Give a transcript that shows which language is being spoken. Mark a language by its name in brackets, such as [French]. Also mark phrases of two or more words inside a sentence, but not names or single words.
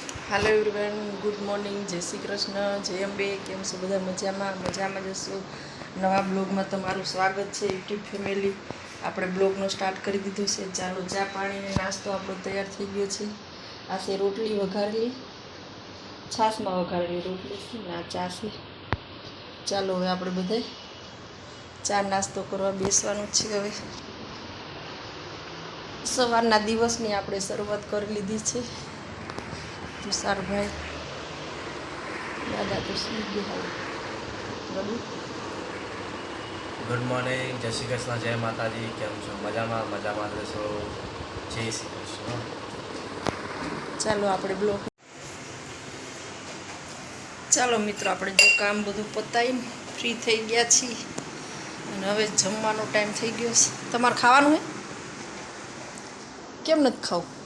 [English] hello everyone, good morning, [Gujarati] જય શ્રી કૃષ્ણ, જય અંબે। કેમ છો બધા? મજામાં જશો। નવા બ્લોગ મેં તમારું સ્વાગત હૈ। [English] YouTube family [Gujarati] આપણે બ્લોગનો સ્ટાર્ટ કરી દીધો છે। ચાલો, ચા પાણી ને નાસ્તો આપણો તૈયાર થઈ ગયો છે। આ છે રોટલી વઘારેલી, છાશમાં વઘારેલી રોટલી છે ને આ ચા છે। ચાલો હવે આપણે બધાય ચા નાસ્તો કરવા બેસવાનું છે। હવે સવારના દિવસની આપણે શરૂઆત કરી લીધી છે। તુષારભાઈ દાદા તો સુઈ ગયા। [English] good morning, [Gujarati] જય શ્રી કૃષ્ણ, જય માતા જી। કેમ છો? મજામા જશો। જય શ્રી કૃષ્ણ। ચાલો આપણે બ્લોગ ચાલો મિત્રો, આપણે જો કામ બધું પતાવીને ફ્રી થઈ ગયા છીએ અને હવે જમવાનો ટાઈમ થઈ ગયો છે। તમારે ખાવાનું હે? કેમ નથી ખાવું?